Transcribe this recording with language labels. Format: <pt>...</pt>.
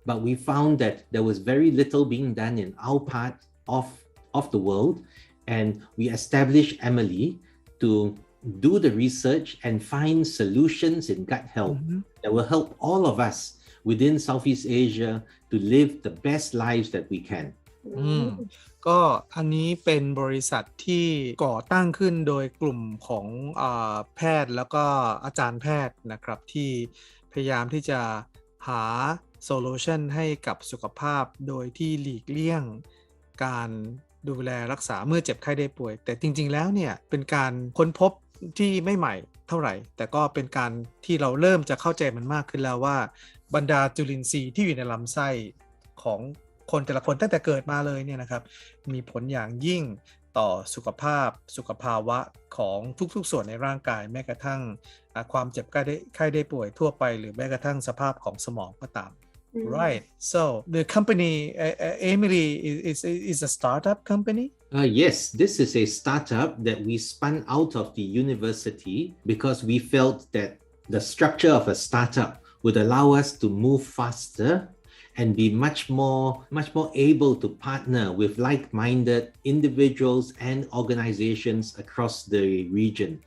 <en>But we found that there was very little being done in our part of the world, and we established AMILI to do the research and find solutions in gut health that will help all of us within Southeast Asia to live the best lives that we can.</en> <th>ก็อันนี้เป็นบริษัทที่ก่อตั้งขึ้นโดยกลุ่มของแพทย์แล้วก็อาจารย์แพทย์นะครับที่พยายามที่จะหาโซลูชันให้กับสุขภาพโดยที่หลีกเลี่ยง การดูแลรักษาเมื่อเจ็บไข้ได้ป่วยแต่จริงๆแล้วเนี่ยเป็นการค้นพบที่ไม่ใหม่เท่าไหร่แต่ก็เป็นการที่เราเริ่มจะเข้าใจมันมากขึ้นแล้วว่าบรรดาจุลินทรีย์ที่อยู่ในลำไส้ของคนแต่ละคนตั้งแต่เกิดมาเลยเนี่ยนะครับมีผลอย่างยิ่งต่อสุขภาวะของทุกๆส่วนในร่างกายแม้กระทั่งความเจ็บไข้ได้ป่วยทั่วไปหรือแม้กระทั่งสภาพของสมองก็ตาม</th> <en>Right. So the company AMILI is a startup company. Yes, this is a startup that we spun out of the university because we felt that the structure of a startup would allow us to move faster and be much more able to partner with like-minded individuals and organizations across the region.</en>